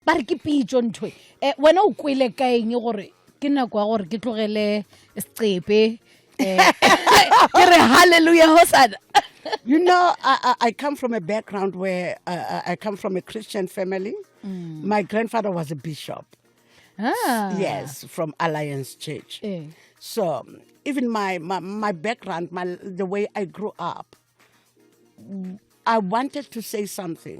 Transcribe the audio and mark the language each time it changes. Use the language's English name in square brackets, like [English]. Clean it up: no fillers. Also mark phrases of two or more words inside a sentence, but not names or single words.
[Southern Sotho] ba re ke pitso ntho wena o kwele ka eng gore ke nako ya gore ke tlogele seqepe ke re [Hebrew] hallelujah hosana. [English] You know, I come from a background where I come from a Christian family. My grandfather was a bishop. Yes, from Alliance Church. So even my background, the way I grew up, I wanted to say something.